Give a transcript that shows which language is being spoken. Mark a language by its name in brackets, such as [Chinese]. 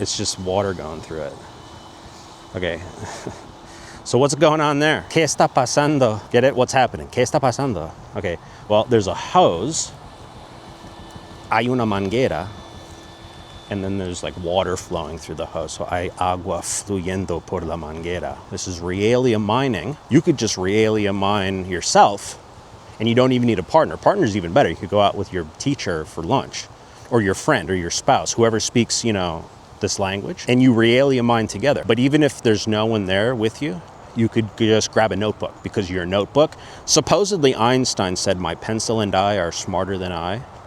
[English] It's just water going through it. Okay. So what's going on there? [Spanish] ¿Qué está pasando? [English] Get it? What's happening? [Spanish] ¿Qué está pasando? [English] Okay. Well, there's a hose. [Spanish] Hay una manguera. [English] And then there's like water flowing through the hose. [Spanish] So hay agua fluyendo por la manguera. [English] This is Realia mining. You could just Realia mine yourself and you don't even need a partner. Partner's even better. You could go out with your teacher for lunch or your friend or your spouse, whoever speaks, you know, this language, and you Realia mine together. But even if there's no one there with you, you could just grab a notebook because your notebook, supposedly Einstein said, my pencil and I are smarter than I.